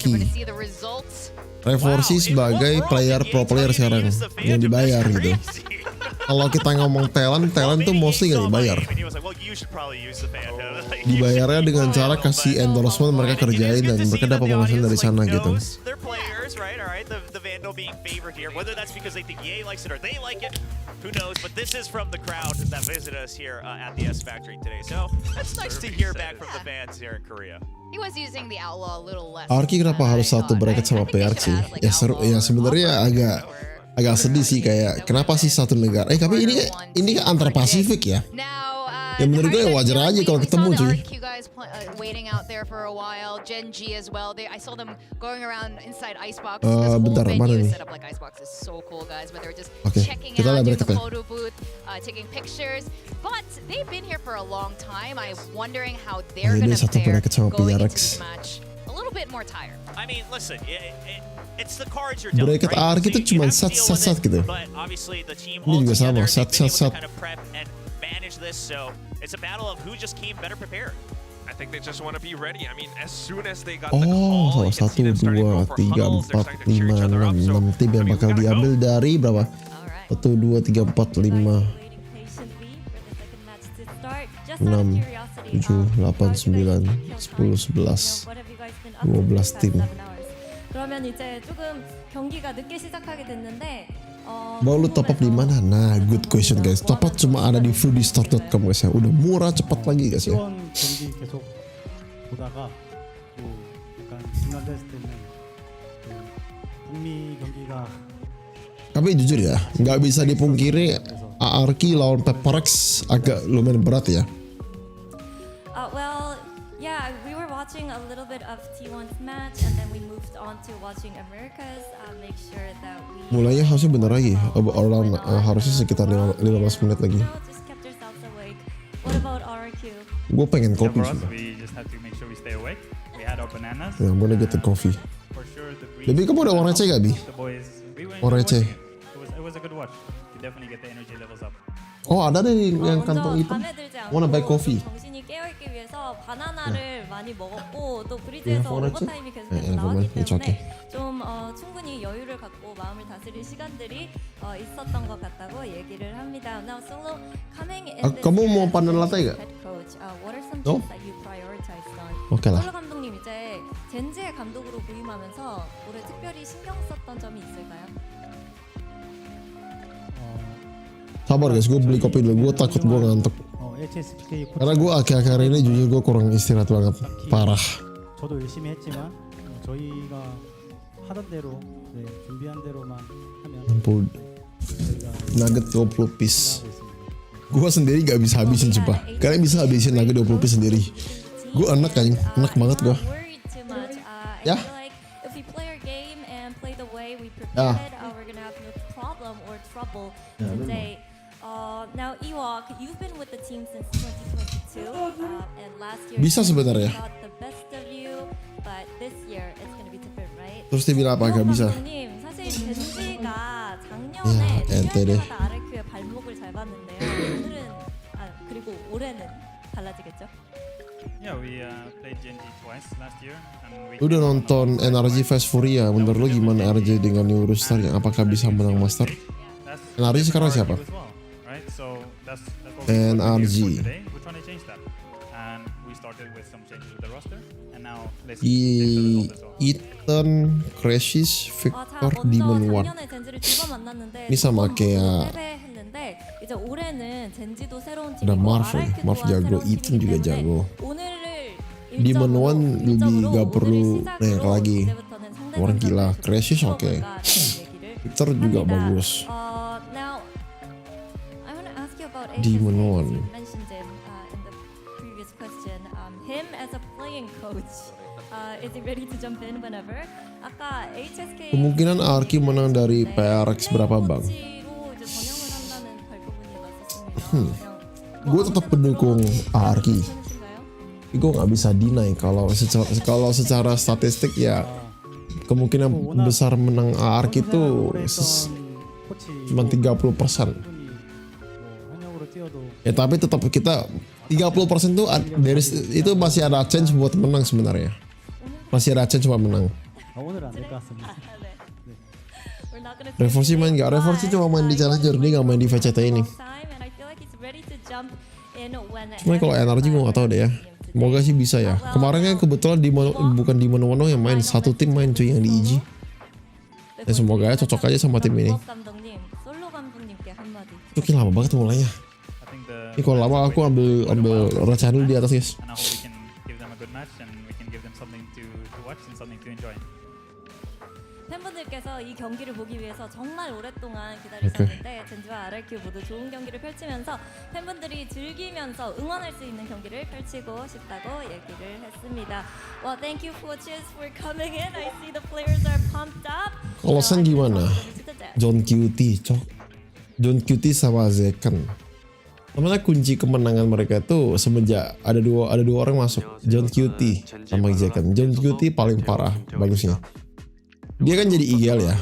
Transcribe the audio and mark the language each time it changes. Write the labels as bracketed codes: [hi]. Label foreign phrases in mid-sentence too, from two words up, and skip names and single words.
[id] Revorsi sebagai [en] pro player [id] sekarang yang dibayar gitu. Kalau kita ngomong talent tuh mostly gak dibayar. Dibayarnya dengan cara kasih endorsement mereka kerjain dan mereka dapat penghasilan dari sana gitu. [en] Who knows, but this is from the crowd that visited us here at the S Factory today. So that's nice to hear back from the fans here in Korea. He was using the outlaw a little less. [id] ARK kenapa harus satu bracket sama PRC? Ya seru ya, sebenarnya agak sedih sih, kayak kenapa sih satu negara? Tapi ini kan antar Pasifik ya. Ya menurut gue wajar aja kalau ketemu cuy. Bentar, mana nih? Oke, kita lihat bracketnya. Ini satu bracket sama PRX. Bracket ARK itu cuma sat gitu. Ini juga sama, sat. [en] It's a battle of who just came better prepared. I think they just want to be ready. I mean, as soon as they got [id] Oh, 1, 2, 3, 4, 5, 6 tim yang bakal diambil dari berapa? 1, 2, 3, 4, 5, 6, 7, 8, 9, 10, 11, 12 tim. [ko] 그러면 이제 조금 경기가 늦게 시작하게 됐는데 [id] Mau lu top up di mana? Nah, [en] good question guys. Top up [id] cuma ada di FFroodystore.com guys ya. Udah murah, cepat lagi guys ya. [ko] 경기 계속 보다가 또 약간 중간됐을 때는 북미 경기가 [id] Tapi jujur ya, nggak bisa dipungkiri ARK lawan TEPERCAYA agak lumayan berat ya. [en] well, yeah, we were watching watching a little bit of T1's match, and then we moved on to watching America's. Make sure that we [id] Mulainya harusnya bentar lagi. Orang harusnya sekitar 15 menit lagi. [en] just kept ourselves awake. What about RRQ? [id] Gue pengen kopi [en] For us, [id] sumpah. [en] we just have to make sure we stay awake. We had our bananas. Ya, I'm gonna get the coffee. For sure, the [id] Lebih kamu ada uang receh gak, Bi? [en] the boys, we were [id] Uang receh. [en] it was a good watch. You definitely get the energy levels up. [id] Oh, ada deh yang [ko] 먼저 [id] kantong hitam. [ko] 잠에 들지 않고 [en] Wanna buy coffee? [ko] 정신이 깨어있기 위해서 바나나를 많이 먹었고 또 브리즈에서 원했지? 오버타임이 계속 네, 나왔기 [en] it's okay. [ko] 때문에 좀 충분히 여유를 갖고 마음을 다스릴 시간들이 있었던 것 같다고 얘기를 합니다. [en] Now Solo coming in this [id] kamu mau [en] year [id] pandan [en] as [id] latte gak? [en] head coach, what are some No? things that you prioritized on? [id] Oke lah. [ko] 솔로 감독님 이제 젠지의 감독으로 부임하면서 올해 특별히 신경 썼던 점이 있을까요? [id] Sabar guys, gue beli kopi dulu. Gue takut gue ngantuk. HSBK Karena gue akhir-akhir ini jujur gue kurang istirahat banget. Parah. [ko] 저도 열심히 했지만 저희가 하던 대로 준비한 대로만 하면 [id] Ampun. Nugget 20 piece. Gue sendiri gak bisa habisin coba. Kalian bisa habisin nugget 20 piece sendiri. Gue enak kan, enak banget gue. [en] Worried too much. [id] Ya. [en] I feel like if we play our game and play the way we [id] Ya. [en] prepared, we're gonna have no problem or trouble today. Now Ewok, you've been with the team since 2022, and last year [id] Bisa [en] you [id] sebenarnya. [en] got the best of you, but this year it's gonna be different, right? [id] Terus dia bilang apa? Gak bisa. [ko] 감독님, 사실 젠지가 야, 작년에 엔테네. 준비할 때마다 RQ의 발목을 잡았는데요. 오늘은 그리고 올해는 달라지겠죠? [en] Yeah, we played Genji twice last year, and we. [id] Lu udah nonton NRG FFroody ya? Menurut lu gimana RJ dengan [en] New Roster [id] yang apakah bisa menang Master? NRG sekarang siapa? [en] Right, so that's what [id] NRG. [en] we today. We're trying to change that, and we started with some changes with the roster, and now let's fix the result as well. [id] Ethan, Crashes, Victor, Demon One. [ko] 작년에 젠지를 두 번 만났는데 [id] Ini sama kayak [ko] 패배했는데 이제 올해는 젠지도 새로운 [id] ada [ko] 팀이고 [id] Marv ya. [ko] RRQ [id] Marv [ko] 또한 [id] jago, [ko] 새로운 [id] Ethan [ko] 팀이기 [id] juga [ko] 때문에 [id] jago. [ko] 오늘을 [id] Demon One lebih gak perlu naik lagi. [ko] 이제부터는 상대방 [id] Orang gila, Crashes oke. [ko] 풀어볼까라는 얘기를 [id] Victor juga [ko] 합니다. [id] bagus. [en] Now I want to ask you about [id] Demon [en] HSK. [id] One. [en] You mentioned him in the previous question. Him as a playing coach. Is he ready to jump in whenever? [ko] 아까 HSK [id] Kemungkinan Arki menang dari PRX berapa bang? [ko] 코치로 이제 전향을 한다는 발표문이 났었습니다. [id] Gue tetap pendukung Arki. [ko] 괜찮으신가요? [id] Gue nggak bisa deny kalau secara statistik ya kemungkinan besar menang Arki itu cuma 30%. [ko] 현역으로 뛰어도 [id] Ya tapi tetap kita 30% tuh itu masih ada chance buat menang sebenarnya. Masih ada chance buat menang. [ko] 오늘은 안 될 것 같습니다. [en] We're not gonna [id] Revorsi main gak? Revorsi cuma main di Challenger, dia gak main di VCT ini. [en] and I feel like he's ready to jump in when [id] Cuma kalau energi gue gak tahu deh ya. Semoga sih bisa ya. Kemarin kan kebetulan bukan di Mono yang main, satu tim main cuy yang di EG. Ya semoga ya cocok aja sama tim ini. [ko] 감독님, 솔로 감독님께 한마디. [id] Itu lama banget mulainya. [en] I think the. [id] Ini kalau lama aku ambil racaan dulu di atas guys. [en] And I hope we can give them a good match, and we can give them something to watch and something to enjoy. [ko] 팬분들께서 이 경기를 보기 위해서 정말 오랫동안 기다리셨는데 젠지와 RRQ 모두 좋은 경기를 펼치면서 팬분들이 즐기면서 응원할 수 있는 경기를 펼치고 싶다고 얘기를 했습니다. [en] Well, thank you coaches for coming in. I see the players are pumped up. [id] Kalau Sen gimana? John QT, cok. John QT sama Zekan. Sebenarnya kunci kemenangan mereka itu semenjak ada dua orang masuk, John QT sama Zekan. John QT paling parah bagusnya. Dia kan jadi eagle ya.